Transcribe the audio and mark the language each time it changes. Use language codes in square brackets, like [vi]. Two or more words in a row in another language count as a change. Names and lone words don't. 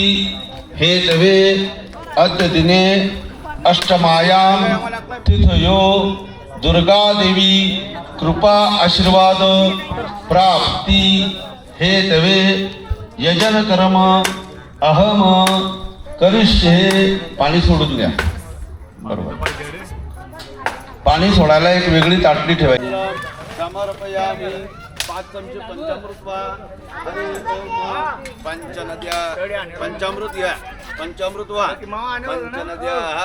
[sa] हेतवे अद्य दिने अष्टमायां तिथयो दुर्गा देवी कृपा आशीर्वाद प्राप्ती हेतवे यजन कर्म अहम करिष्ये [mr] पाणी सोडून द्या बरोबर पाणी सोडायला एक वेगळी ताटली ठेवायची [sa] समर्पयामि 5 चमचे पंचामृत वा हरि ओम पंचनद्या पंचामृत या पंचामृत वा पंचनद्या